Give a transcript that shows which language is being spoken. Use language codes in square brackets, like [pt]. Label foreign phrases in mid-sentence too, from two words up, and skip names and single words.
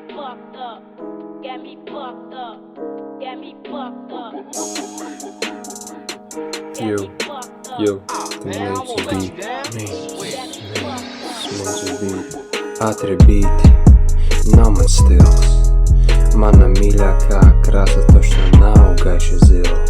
[en] fucked up, got me fucked up, got me fucked up. [lv] Yo, Smaržu beat, ātri beati, nav man stils. Mana mīļākā krāsa tošā nav gaiši zils.